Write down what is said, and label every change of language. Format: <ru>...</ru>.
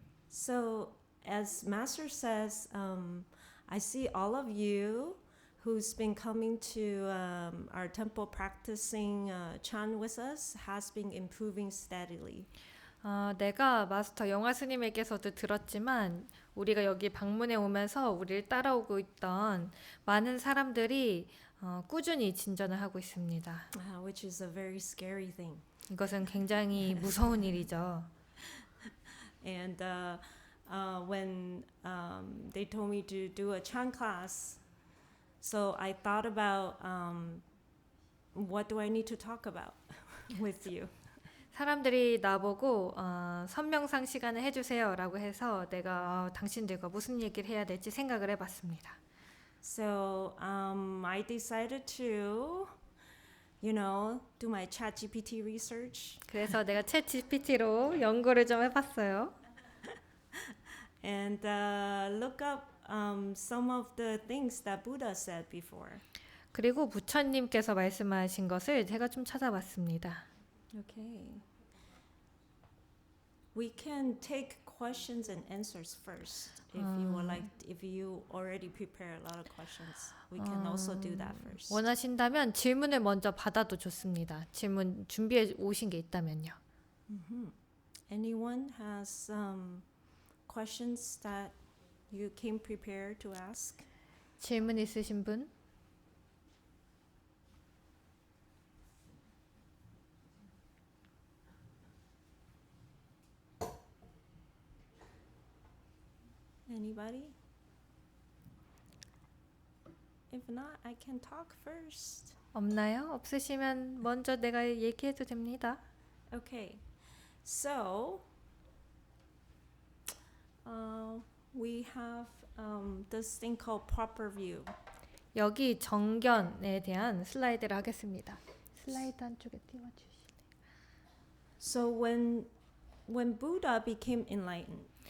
<en>So as Master says, I see all of you who's been coming to our temple practicing chant with us has been improving steadily.</en> <ko>내가 마스터 영화 스님에게서도 들었지만 우리가 여기 방문해 오면서 우리를 따라오고 있던 많은 사람들이 꾸준히 진전을 하고 있습니다.</ko> <en>Which is a very scary thing.</en> <ko>이것은 굉장히 무서운 일이죠.</ko> <en>And when they told me to do a chant class, so I thought about what do I need to talk about with you.</en> <ko>사람들이 나보고 선명상 시간을 해주세요 라고 해서 내가 당신들과 무슨 얘기를 해야 될지 생각을 해봤습니다.</ko> <en>So I decided to, do my ChatGPT research.</en> <ko>그래서 내가 챗 GPT로 연구를 좀 해봤어요.</ko> <en>And look up some of the things that Buddha said before.</en> <ko>그리고 부처님께서 말씀하신 것을 제가 좀 찾아봤습니다.</ko> <en>Okay. We can take questions and answers first. If you would like, if you already prepare a lot of questions, we can also do that first.</en> <ko>원하신다면 질문을 먼저 받아도 좋습니다. 질문 준비해 오신 게 있다면요.</ko> <en>Anyone has questions that you came prepared to ask?</en> <ko>질문 있으신 분?</ko> <en>Anybody? If not, I can talk first.</en> <ko>없나요? 없으시면 먼저 내가 얘기해도 됩니다.</ko> <en>Okay. So, we have this thing called proper view.</en> <ko>여기 정견에 대한 슬라이드를 하겠습니다. 슬라이드 한쪽에 띄워주시네요.</ko> <en>So when Buddha became enlightened,</en>